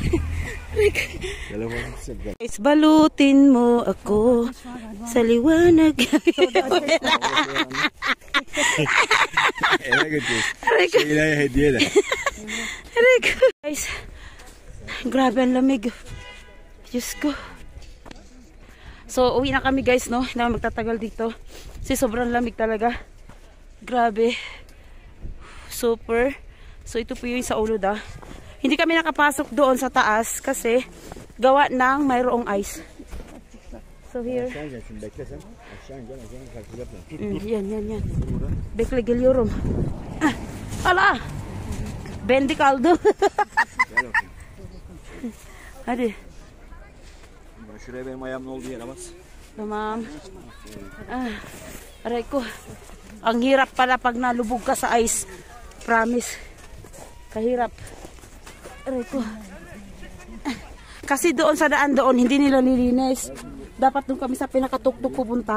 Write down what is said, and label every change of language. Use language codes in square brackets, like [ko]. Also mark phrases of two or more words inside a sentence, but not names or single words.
[tr] Telefonum sıkı. [tl] Guys, balutin mo ako sa liwanag. [tr] Eve götür. Şeylere hediye de. [tl] Guys, grabe ang lamig. Diyos ko. So, uwi na kami guys, no? Hindi na magtatagal dito. Kasi sobrang lamig talaga. Grabe. Super. So, ito po yung sa Ulod, ah. Hindi kami nakapasok doon sa taas kasi gawa ng mayroong ice. [en] So, here. [tr] Aşağı gelsin bekle sen. Aşağı gel aşağı takip etme. Yan. Bekle geliyorum. Ah, ala! Bendi kaldı. Gel bakayım. Hadi. Ya şuraya benim ayağımın olduğu yere bas. Tamam. [tl] Ah, aray ko. Ang hirap pala pag nalubog ka sa ice. Promise. Kahirap. Aray ko. Kasi doon sa daan doon, hindi nila nilinis. Dapat doon kami sa pinakatuktok pupunta.